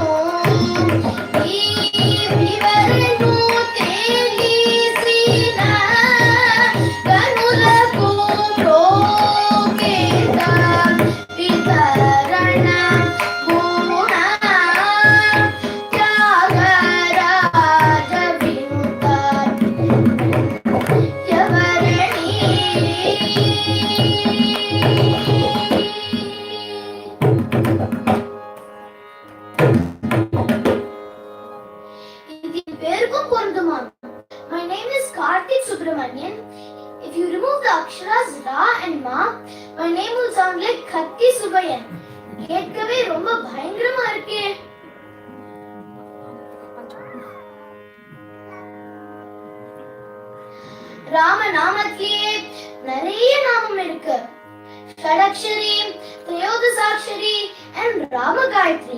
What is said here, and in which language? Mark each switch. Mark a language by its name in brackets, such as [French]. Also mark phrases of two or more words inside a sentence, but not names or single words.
[Telugu] వివరణు తెలిసిన కనులకు ప్రోకేత వితరణ గుణ త్యాగరాజ వినుత యవరణి. [Tamil] இது பேருக்கும் பொருந்துமா. [English] My name is Karthik Subramanian. If you remove the aksharas Ra and Ma, my name will sound like Katti Subayan. [Tamil] கேட்கவே ரொம்ப பயங்கரமா இருக்கே. ராம நாமத்திலே நிறைய நாமம் இருக்கு. ஷடக்ஷரி, திரையோதசாட்சரி and ராம காயத்ரி.